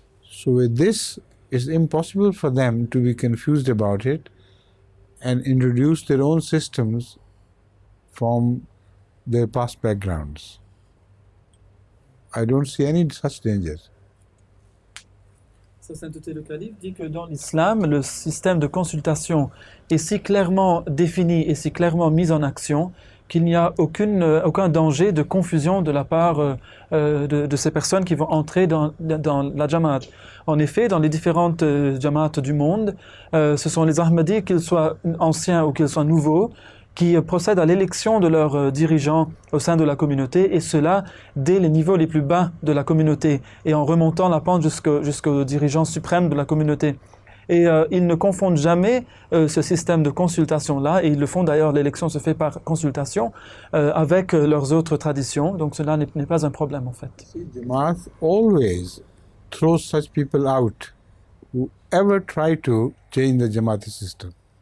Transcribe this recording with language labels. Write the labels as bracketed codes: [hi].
[en] So with this, it's impossible for them to be confused about it and introduce their own systems from their past backgrounds. I don't see any such danger. [fr] Sa Sainteté le Calife dit que dans l'islam, le système de consultation est si clairement défini et si clairement mis en action qu'il n'y a aucun danger de confusion de la part de ces personnes qui vont entrer dans la Jamaat. En effet, dans les différentes Jamaat du monde, ce sont les Ahmadis, qu'ils soient anciens ou qu'ils soient nouveaux, qui procèdent à l'élection de leurs dirigeants au sein de la communauté, et cela dès les niveaux les plus bas de la communauté, et en remontant la pente jusqu'aux dirigeants suprêmes de la communauté. Et ils ne confondent jamais ce système de consultation-là, et ils le font d'ailleurs, l'élection se fait par consultation, avec leurs autres traditions, donc cela n'est pas un problème en fait. [en] Jamaat always throws such people out who ever try to change the Jamaati system.